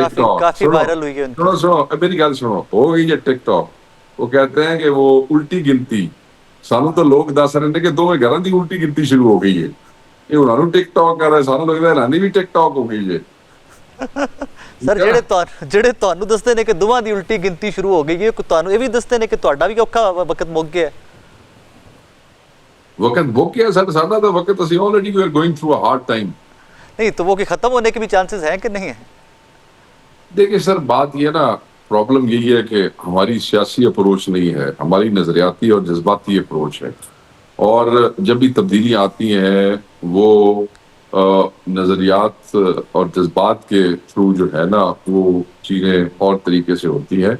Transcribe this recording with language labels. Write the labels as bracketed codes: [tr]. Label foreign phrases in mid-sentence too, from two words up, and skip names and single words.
[ur] ٹک ٹاک. کافی سنو وائرل ہوئی ہے ان کی. [pa] سنو سنو میری گل سنو, [ur] ہو گئی ہے ٹک ٹاک. وہ کہتے ہیں کہ وہ الٹی گنتی سانو تو لوگ دس رہے ہیں کہ دونوں گھروں کی الٹی گنتی شروع ہو گئی ہے. یہ انہوں نے ٹک ٹاک کر رہے ہیں, سانو لگتا ہے رانی بھی ٹک ٹاک ہو گئی ہے. [pa] سر ਜਿਹੜੇ ਤੁਹਾਨੂੰ ਦੱਸਦੇ ਨੇ ਕਿ ਦੋਵਾਂ ਦੀ ਉਲਟੀ ਗਿਣਤੀ ਸ਼ੁਰੂ ਹੋ ਗਈ ਹੈ, ਤੁਹਾਨੂੰ ਇਹ ਵੀ ਦੱਸਦੇ ਨੇ ਕਿ ਤੁਹਾਡਾ ਵੀ ਔਖਾ ਵਕਤ ਮੁੱਕ ਗਿਆ ਹੈ. وقت بک گیا سر ساڈا تو وقت, اسی [en] already we are going through a hard time. [ur] نہیں تو وہ کہ ختم ہونے کے بھی چانسز ہیں کہ نہیں ہیں؟ دیکھیں سر بات یہ نا پرابلم یہی ہے کہ ہماری سیاسی اپروچ نہیں ہے، ہماری نظریاتی اور جذباتی اپروچ ہے، اور جب بھی تبدیلیاں آتی ہیں وہ نظریات اور جذبات کے تھرو جو ہے نا وہ چیزیں اور طریقے سے ہوتی ہیں.